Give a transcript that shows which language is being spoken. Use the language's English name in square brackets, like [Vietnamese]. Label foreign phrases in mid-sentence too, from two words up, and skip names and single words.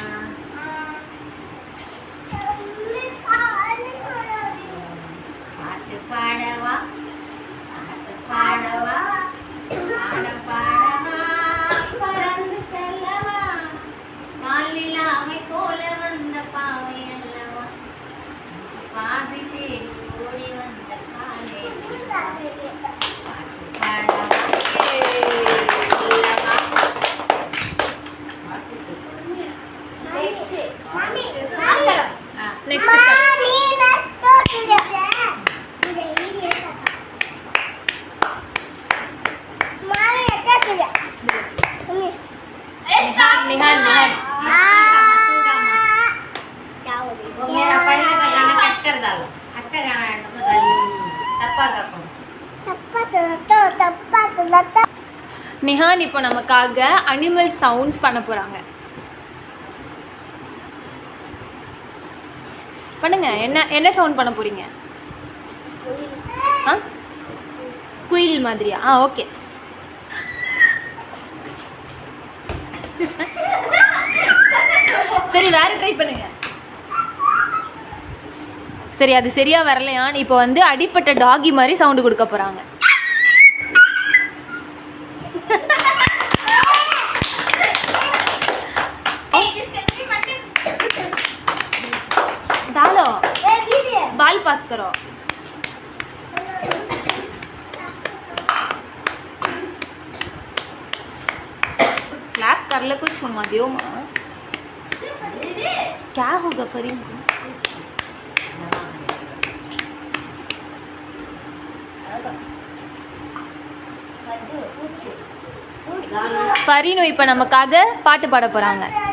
[Tamil] பாட்டு பாடவா பாட்டு பாடவா பாட பாடவா பறந்து செல்லவா பாலிலாமை போல வந்த பாவை அல்லவா பாதி தேடி ஓடி வந்த காலே பாட்டு பாடவா நெக்ஸ்ட் निहाल निहाल [Hindi] वो मेरा पहले का गाना कट कर डालो अच्छा गाना है तो टप्पा का [Tamil] நிஹான் இப்போ நமக்காக [English] animal sounds [Tamil] பண்ண போறாங்க. பண்ணுங்க. என்ன என்ன சவுண்ட் பண்ண போறீங்க? குயில் மாதிரியா? ஓகே. சரி வேற ட்ரை பண்ணுங்க. சரி அது சரியா வரலையா? இப்போ வந்து அடிப்பட்ட டாகி மாதிரி சவுண்ட் கொடுக்க போறாங்க. [Hindi] डालो बाल पास करो. क्लैप कर ले कुछ मत दियो माँ. क्या होगा फरीन को? [Tamil] ஃபரீனு இப்போ நமக்காக பாட்டு பாட போறாங்க.